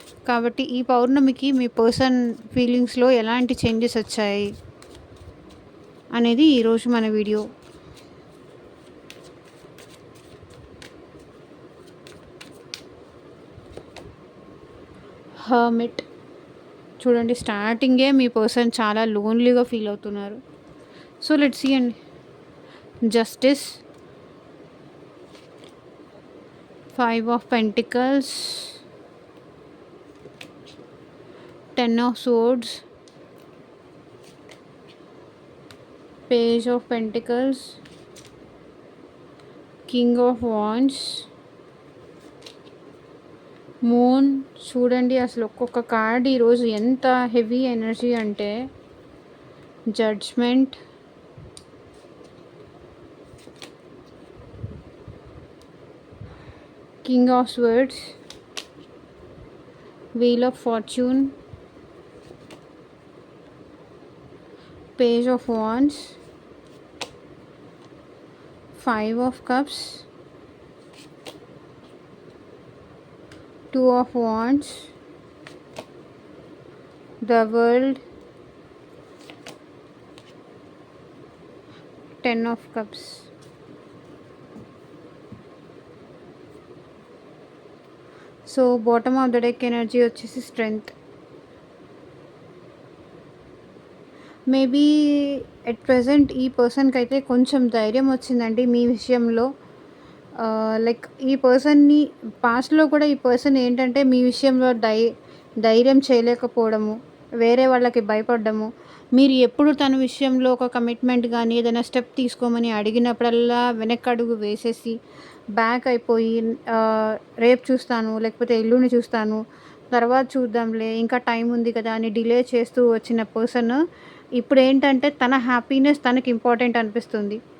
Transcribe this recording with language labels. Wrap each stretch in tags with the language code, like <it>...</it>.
<te>కాబట్టి ఈ పౌర్ణమికి మీ పర్సన్ ఫీలింగ్స్లో ఎలాంటి చేంజెస్ వచ్చాయి అనేది ఈరోజు మన వీడియో. హర్మిట్ చూడండి, స్టార్టింగే మీ పర్సన్ చాలా లోన్లీగా ఫీల్ అవుతున్నారు.</te> <en>So let's see అండి. Justice, 5 of Pentacles, 10 of Swords, Page of Pentacles, King of Wands, moon.</en> <te>చూడండి అసలు ఒక్కొక్క కార్డ్ ఈరోజు ఎంత హెవీ ఎనర్జీ అంటే, judgement, King of Swords, Wheel of Fortune,</te> <en>Page of Wands, 5 of Cups, 2 of Wands, the World, 10 of Cups. So bottom of the deck energy</en> <te>వచ్చేసి</te> <en>Strength. Maybe at present</en> <te>ఈ పర్సన్కి అయితే కొంచెం ధైర్యం వచ్చిందండి మీ విషయంలో. లైక్ ఈ పర్సన్ని పాస్ట్లో కూడా ఈ పర్సన్ ఏంటంటే మీ విషయంలో ధైర్యం చేయలేకపోవడము, వేరే వాళ్ళకి భయపడ్డము, మీరు ఎప్పుడు తన విషయంలో ఒక కమిట్మెంట్ కానీ ఏదైనా స్టెప్ తీసుకోమని అడిగినప్పుడల్లా వెనక్కడుగు వేసేసి బ్యాక్ అయిపోయి రేపు చూస్తాను, లేకపోతే ఎల్లుండి చూస్తాను, తర్వాత చూద్దాంలే, ఇంకా టైం ఉంది కదా అని డిలే చేస్తూ వచ్చిన పర్సన్ ఇప్పుడు ఏంటంటే తన హ్యాపీనెస్ తనకి ఇంపార్టెంట్ అనిపిస్తుంది.</te>